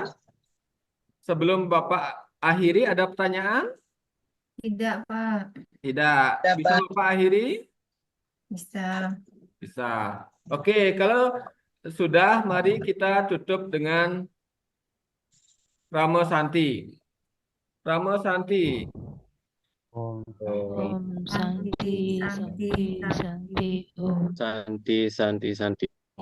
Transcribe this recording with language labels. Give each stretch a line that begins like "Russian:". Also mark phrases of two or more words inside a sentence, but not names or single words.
Indonesian: Sebelum Bapak akhiri, ada pertanyaan? Tidak, Pak. Tidak. Bisa Bapak akhiri? Bisa. Bisa. Oke, kalau sudah, mari kita tutup dengan Ramo Santi. Ramo Santi.
Sanskrit: Om. ॐ शान्तिः शान्तिः शान्तिः ॐ. शान्तिः शान्तिः शान्तिः.